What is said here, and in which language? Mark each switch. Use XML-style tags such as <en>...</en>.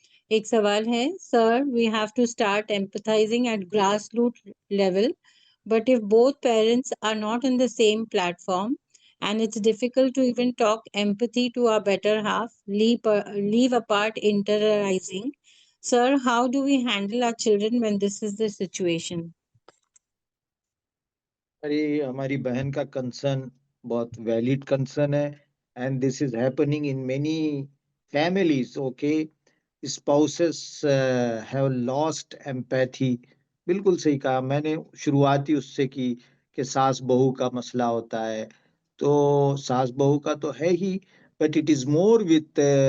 <ur>ایک سوال ہے،</ur> <en>Sir we have to start empathizing at grass root level, but if both parents are not in the same platform and it's difficult to even talk empathy to our better half, leave apart interiorizing. Sir, how do we handle our children when this is the situation?</en> <ur>ہماری بہن کا concern بہت valid concern ہے.</ur> <en>And this is happening in many families. Okay, spouses have lost empathy.</en> <ur>بالکل صحیح کہا. میں نے شروعات ہی اس سے کی کہ ساس بہو کا مسئلہ ہوتا ہے. تو ساس بہو کا تو ہے ہی،</ur> <en>but it is more with</en>